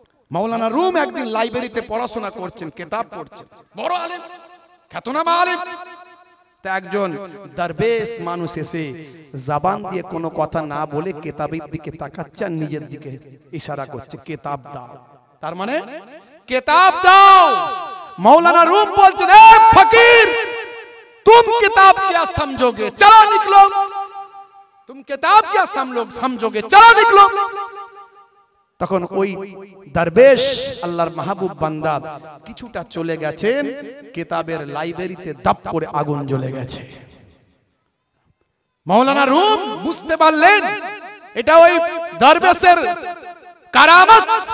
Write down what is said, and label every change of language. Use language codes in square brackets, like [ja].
[bn] মাওলানা room একদিন লাইব্রেরিতে পড়াশোনা করছেন, কিতাব পড়ছেন, বড় আলেম, খ্যাতনামা আলেম। তা একজন দরবেশ মানুষ এসে জবান দিয়ে কোনো কথা না বলে কিতাবের দিকে তাকাচ্ছে আর নিজের দিকে ইশারা করছে, কিতাব দাও। তার মানে কিতাব দাও। মাওলানা রুম বলছেন, এ ফকির, [hi] तुम किताब क्या समझोगे, चलो निकलो। तुम किताब क्या समझोगे, चलो निकलो। [bn] তখন ওই দরবেশ আল্লাহর মাহবুব বান্দা কিছুটা চলে গেছেন, কিতাবের লাইব্রেরিতে দাপ করে আগুন জ্বলে গেছে। মাওলানা রুম বুঝতে পারলেন এটা ওই দরবেশের কারামত।